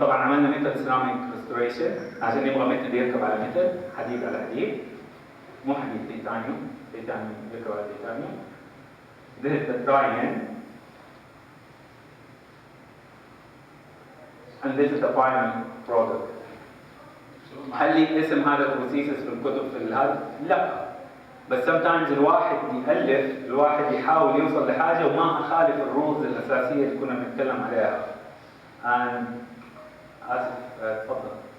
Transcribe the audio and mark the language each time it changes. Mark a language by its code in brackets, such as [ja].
[ar] طبعا عملنا metal ceramic restoration عشان نبغى metal يركب على metal، حديد على حديد، مو حديد، تيتانيوم يركب على تيتانيوم. [en] This is the dry-in and this is the final product. [ar] هل لي اسم هذا البروسيسز في الكتب في هذا؟ لا، بس sometimes الواحد يألف، الواحد يحاول يوصل لحاجه وما اخالف الرولز الاساسيه اللي كنا بنتكلم عليها. آسف، تفضل.